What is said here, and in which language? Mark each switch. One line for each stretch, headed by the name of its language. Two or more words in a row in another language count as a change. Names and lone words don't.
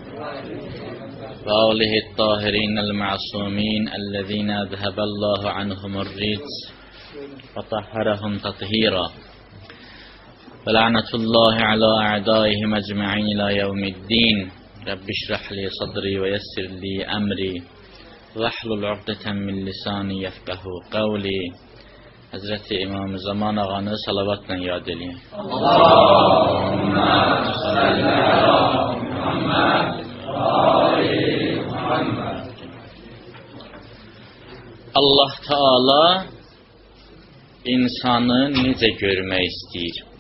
Arabic: وآله الطاهرين المعصومين الذين أذهب الله عنهم الرجس وطهرهم تطهيرا ولعنة الله على أعدائهم أجمعين إلى يوم الدين رب اشرح لي صدري ويسر لي أمري واحلل عقدة من لساني يفقهوا قولي.
Azerbaijani: Hazreti İmam Zaman ağanı salavatla yad edin.
Arabic: اللهم صل على محمد وآل محمد.
Azerbaijani: Allah Teala insanı necə görmək istəyir?